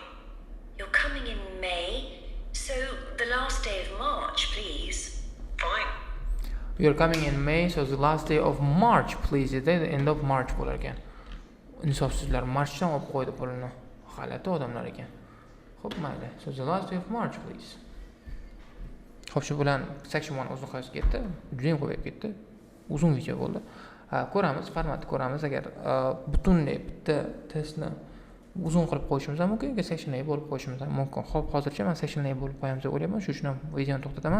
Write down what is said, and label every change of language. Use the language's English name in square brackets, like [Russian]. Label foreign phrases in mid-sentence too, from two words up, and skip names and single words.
[English] You're coming in May, so the last day of March, please. Fine. We are coming in May, so the last day of March, please. The end of March [Uzbek] bo'lar ekan. Insofsizlar Marchdan olib qo'ydi pulini. G'alati odamlar ekan. Xo'p, mayli. [English] So the last day of March, please. [Uzbek] Xo'p, shu bilan section 1 o'z nihoyasiga yetdi. Juda ham ko'payib ketdi. Uzun video bo'ldi. Ko'ramiz, formatni ko'ramiz. Agar butunlay bitta testni uzun qilib qo'yishimiz ham mumkin, sectionlarga bo'lib qo'yishimiz ham mumkin. Xo'p, hozircha men sectionlarga bo'lib qo'yamiz deb o'ylayman. Shu uchun ham videoni to'xtataman.